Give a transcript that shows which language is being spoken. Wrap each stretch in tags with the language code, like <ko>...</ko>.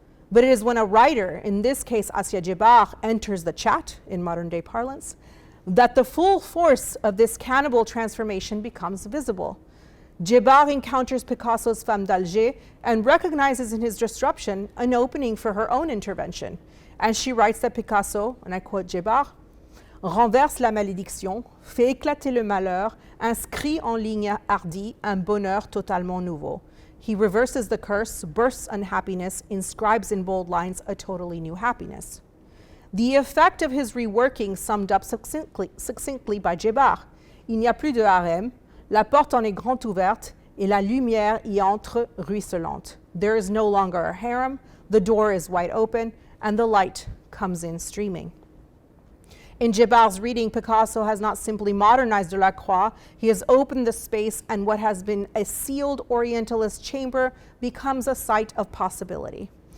<en>But it is when a writer, in this case Assia Djebar, enters the chat, in modern day parlance, that the full force of this cannibal transformation becomes visible. Djebar encounters Picasso's Femme d'Alger and recognizes in his disruption an opening for her own intervention. And she writes that Picasso, and I quote Djebar,</en> <fr>renverse la malédiction, fait éclater le malheur, inscrit en ligne hardie un bonheur totalement nouveau.</fr> <en>He reverses the curse, bursts unhappiness, inscribes in bold lines a totally new happiness. The effect of his reworking summed up succinctly by Djebar.</en> <fr>Il n'y a plus de harem, la porte en est grande ouverte, et la lumière y entre ruisselante.</fr> <en>There is no longer a harem, the door is wide open, and the light comes in streaming. In Djebar's reading, Picasso has not simply modernized Delacroix, he has opened the space, and what has been a sealed Orientalist chamber becomes a site of possibility.</en>